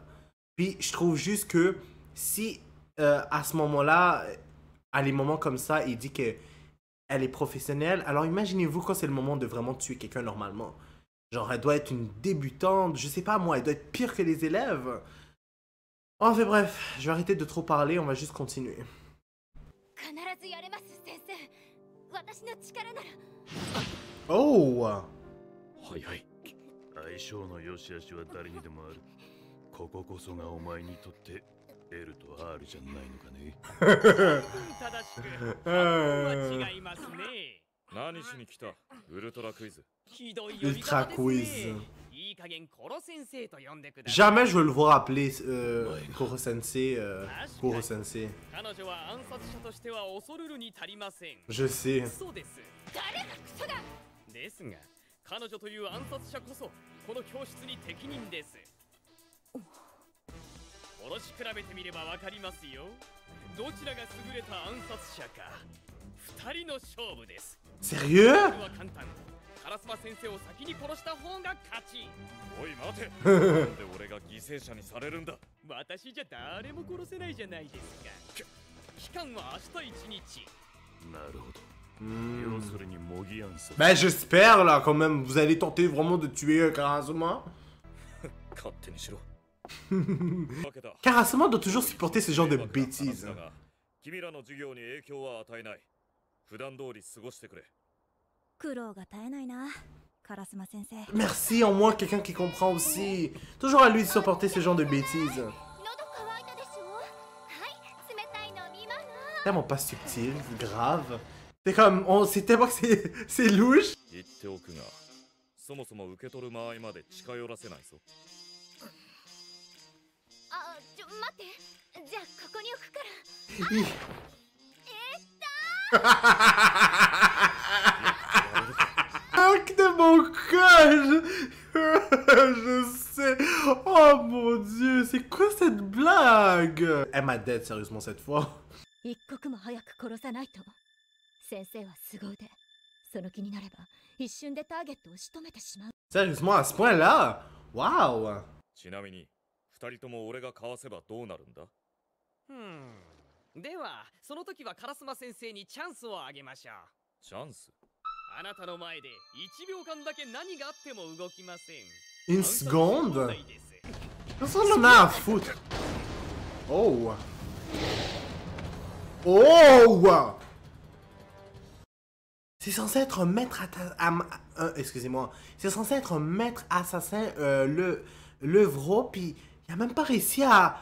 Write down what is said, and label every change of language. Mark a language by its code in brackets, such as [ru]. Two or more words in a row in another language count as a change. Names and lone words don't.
[fr] Puis, je trouve juste que si, à ce moment-là, à les moments comme ça, il dit que elle est professionnelle, alors imaginez-vous quand c'est le moment de vraiment tuer quelqu'un normalement. Genre, elle doit être une débutante, je sais pas moi, elle doit être pire que les élèves. Enfin bref, je vais arrêter de trop parler, on va juste continuer. [ja] 必ずやれます先生私の力なら Oh! はいはい。相性の良し悪しは誰にでもある。こここそがお前にとって L と R じゃないのかね。正しくは違いますね。何しに来た？ウルトラクイズ。ひどい呼び Ultra 方です quiz. ね。いい加減コロ先生と呼んでください。 [fr] Jamais je veux le voir appeler Koro Sensei. Koro Sensei. [ja] 彼女は暗殺者としては恐るるに足りません。 [fr] Je sais. [ja] そうです。誰がクソだですが、彼女という暗殺者こそこの教室に適任です。殺し比べてみればわかりますよ。どちらが優れた暗殺者か。二人の勝負です。 [fr] Sérieux? [ja] これは簡単。カラスマ先生を先に殺した方が勝ち。おい待て。なんで俺が犠牲者にされるんだ。私じゃ誰も殺せないじゃないですか。期間は明日一日。なるほど。要するに模擬暗殺。 [fr] Ben j'espère là quand même, vous allez tenter vraiment de tuer Karasuma. [ja] 勝手にしろ。 [fr] Karasuma doit toujours supporter ce genre de bêtises. [ja] 君らの授業に影響は与えない。普段通り過ごしてくれ。苦労が絶えないな、カラスマ先生。 [fr] Merci, au moins quelqu'un qui comprend aussi. Toujours à lui de supporter ce genre de bêtises. [ja] 喉乾いたでしょはい冷たい飲み物 [fr] Tellement pas subtil, grave. C'est comme, c'est tellement que c'est louche. [ja] 言っておくが、そもそも受け取る間合いまで近寄らせないぞ。あ、待ってじゃあここに置くから [fr] Arc de mon cœur, je sais. Oh mon dieu, c'est quoi cette blague? Elle m'a dead sérieusement cette fois. [ja] 一刻も早く殺さないと先生は凄腕その気になれば一瞬でターゲットを仕留めてしまう [fr] Sérieusement, à ce point-là? Waouh! [ja] ちなみに、二人とも俺がかわせばどうなるんだ？では、その時はカラスマ先生にチャンスをあげましょう。チャンス？あなたの前で1秒間だけ何があっても動きません。 [fr] Une seconde? Qu'est-ce qu'on en a à foutre? Oh! Oh! C'est censé être un maître excusez-moi. C'est censé être un maître assassin, Levro, puis il a même pas réussi à...